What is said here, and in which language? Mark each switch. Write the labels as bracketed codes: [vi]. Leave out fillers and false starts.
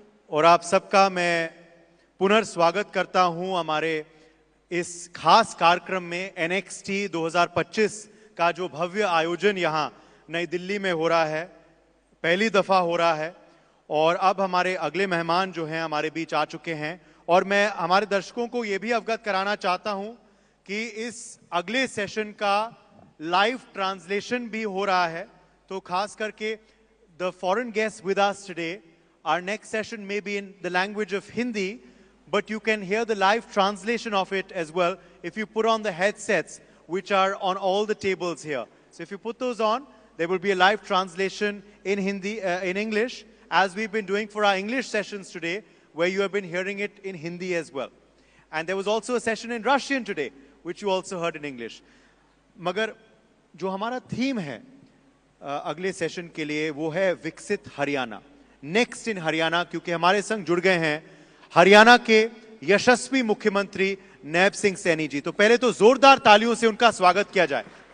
[hi] और आप सबका मैं पुनर्स्वागत करता हूं हमारे इस खास कार्यक्रम में NXT 2025 का जो भव्य आयोजन यहां नई दिल्ली में हो रहा है, पहली दफा हो रहा है। और अब हमारे अगले मेहमान जो हैं हमारे बीच आ चुके हैं और मैं हमारे दर्शकों को यह भी अवगत कराना चाहता हूं कि इस अगले सेशन का लाइव ट्रांसलेशन भी हो रहा है। तो खास करके [en] the foreign guests with us today, our next session may be in the language of Hindi, but you can hear the live translation of it as well if you put on the headsets which are on all the tables here. So if you put those on, there will be a live translation in Hindi, in English, as we've been doing for our English sessions today, where you have been hearing it in Hindi as well. And there was also a session in Russian today, which you also heard in English. [hi] मगर जो हमारा theme है अगले session के लिए वो है विकसित हरियाणा, नेक्स्ट इन हरियाणा, क्योंकि हमारे संग जुड़ गए हैं हरियाणा के यशस्वी मुख्यमंत्री नैब सिंह सैनी जी। तो पहले तो जोरदार तालियों से उनका स्वागत किया जाए।